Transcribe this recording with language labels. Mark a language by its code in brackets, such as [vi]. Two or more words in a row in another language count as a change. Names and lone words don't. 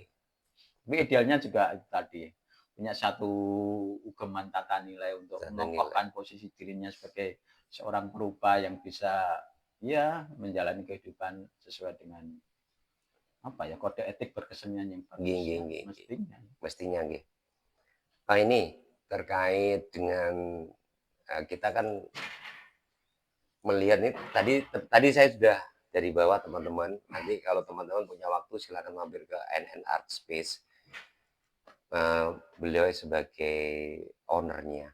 [id] tapi idealnya juga itu tadi, punya satu ugeman tata nilai untuk Tata nilai. mengokohkan posisi dirinya sebagai seorang perupa yang bisa ya menjalani kehidupan sesuai dengan apa ya, kode etik berkesenian yang Nggih bagus nggih ya, [jv] nggih nggih. [id] mestinya. Mestinya nggih. Ini terkait dengan, kita kan melihat nih tadi tadi saya sudah dari bawah teman-teman, nanti kalau teman-teman punya waktu silakan mampir ke NN Art Space, beliau sebagai owner-nya.